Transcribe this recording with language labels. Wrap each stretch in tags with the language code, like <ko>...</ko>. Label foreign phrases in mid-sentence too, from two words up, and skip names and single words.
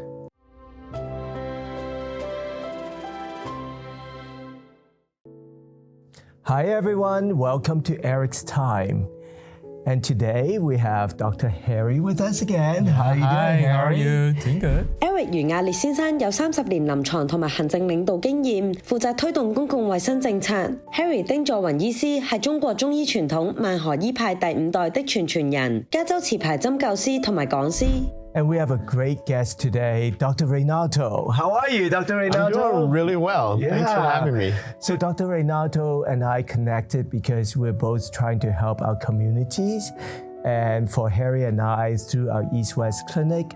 <en>Hi everyone, welcome to Eric's Time. And today we have Dr. Harry with us again. How are you doing, Harry? How are you? Doing good.</en> <yue>Eric 余亞烈先生有30年臨床同埋行政領導經驗，負責推動公共衛生政策。Harry 丁佐雲醫師係中國中醫傳統萬河醫派第5代的傳傳人，加州持牌針灸師同埋講師。</yue> <en>And we have a great guest today, Dr. Renato. How are you, Dr. Renato? I'm doing really well. Yeah. Thanks for having me. So Dr. Renato and I connected because we're both trying to help our communities. And for Harry and I, through our East-West Clinic.</en>